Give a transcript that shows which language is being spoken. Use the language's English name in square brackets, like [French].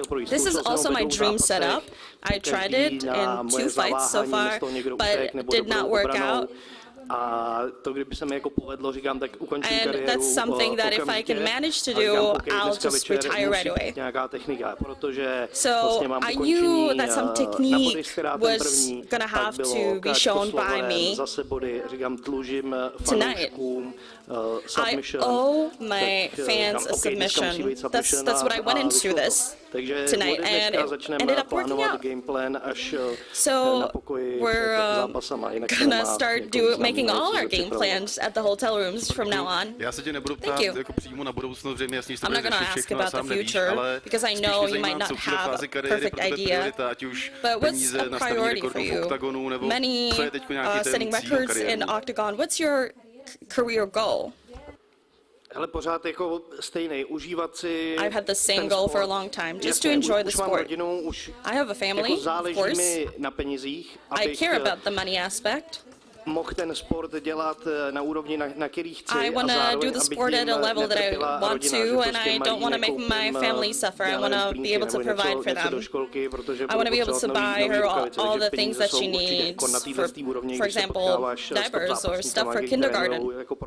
[English] This is also my dream setup. I tried it in 2 fights so far, but it did not work out. [Czech] A to, kdyby se mi jako povedlo, říkám, tak ukončím kariéru. [English] That's something that if I can manage to do, I'll just retire right away. [Czech] Nějaká technika, protože [English] so [Czech] vlastně mám [English] I knew that some technique was gonna have to be shown by me [Czech] zase body, říkám, dlužím fanouškům submission. [English] I owe my fans a submission. That's what I went into this tonight, and it ended up working out. So we're gonna start making all our game plans at the hotel rooms from now on. [Czech] Já se tě nebudu ptát jako přímo na budoucnost, že mi jasně [English] I'm not gonna ask about the future because I know you might not have a perfect idea. But what's a priority for you? Many setting records in Octagon. What's your career goal? [Czech] Ale pořád jako stejný, užívat si. [English] I've had the same goal for a long time, just to enjoy the sport. I have a family, of course. I care about the money aspect. [Czech] Mohl ten sport dělat na úrovni, na který chci. [English] I want to do the sport at a level that I want to, and I don't want to make my family suffer. I want to be able to provide for them. I want to be able to buy her all the things that she needs, for example, diapers or stuff for kindergarten.